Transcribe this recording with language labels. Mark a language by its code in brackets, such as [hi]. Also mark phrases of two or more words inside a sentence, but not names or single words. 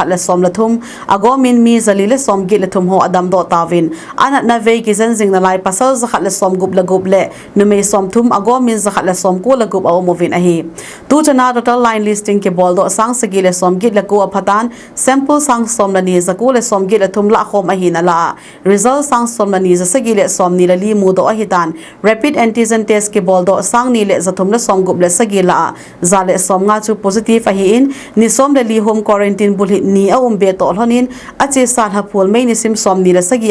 [tcz] la som la thum agomin mi zali le som gi le thum ho adam do tawin anat na ve ki zan jing na lai pasal zakhat la som gup le nu mei som thum agomin zakhat la som ko la gup aw movin a hi tu chana [en] total line listing [tcz] ke bol do sang sagi le som gi la ko aphatan sample sang som la ni zaku le som gi le thum la khom a hi na la result sang som la ni za sagi le som ni la li mu do a hi tan [en] rapid antigen test [tcz] ke bol do sang ni le zathum la som gup le sagi la za le som nga chu positive a hi in ni som le li [en] home quarantine [tcz] bul hi ni a be to hlonin ache sal ha phul mai ni sim som ni la sagi